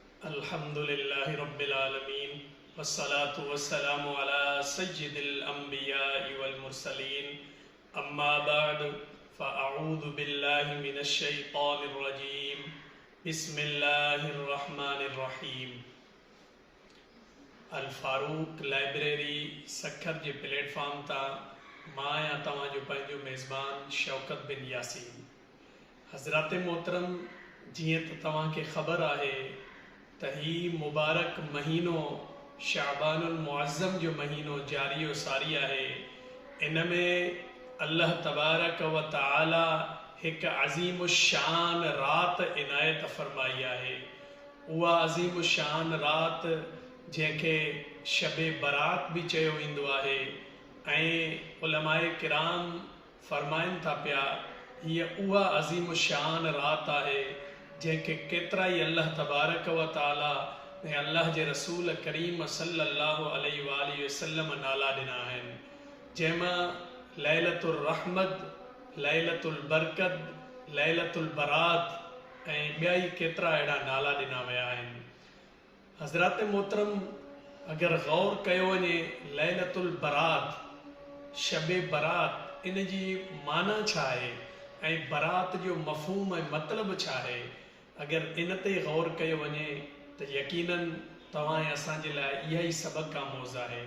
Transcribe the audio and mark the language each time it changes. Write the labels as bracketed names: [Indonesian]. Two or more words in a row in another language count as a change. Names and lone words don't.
[Arabic] الحمد لله رب العالمين والصلاة والسلام على سيد الأنبياء والمرسلين أما بعد فأعوذ بالله من الشيطان الرجيم بسم الله الرحمن الرحيم. [Sindhi] अल फारूक लाइब्रेरी सखर जे प्लेटफॉर्म ता मां या तव्हांजो पंहिंजो मेज़बान शौकत बिन यासीन। हज़रात मोहतरम, जीअं त तव्हांखे ख़बर आहे त ही मुबारक महीनो शाबानुल मुअज़्ज़म जो महीनो जारी व सारी आहे। इन में [Arabic] الله تبارك وتعالى [Sindhi] हिकु अज़ीम शान रात इनायत फरमाई आहे। उहा अज़ीम शान रात जंहिंखे शबे बरात भी चयो वेंदो आहे ऐं उलमाए किराम फरमाइनि था पिया हीअ उहा अज़ीम शान रात आहे जंहिंखे केतिरा ई [Arabic] الله تبارك وتعالى [Sindhi] ऐं अल्लाह जे रसूल करीम [Arabic] صلى الله عليه وآله وسلم [Sindhi] नाला ॾिना आहिनि, जंहिंमां लैलतुल रहमत, लैलतुल बरकत, लैलतुल बरात ऐं ॿिया ई केतिरा अहिड़ा नाला ॾिना विया आहिनि। हज़रात मोहतरम, अगरि गौर कयो वञे लैलतुल बरात, शबे बरात, इन जी माना छा आहे ऐं बरात जो मफ़हूम ऐं मतिलबु छा आहे, अगरि इन ते गौर कयो वञे त यकीनन तव्हां ऐं असांजे लाइ इहा ई सबक़ आमोज़ आहे।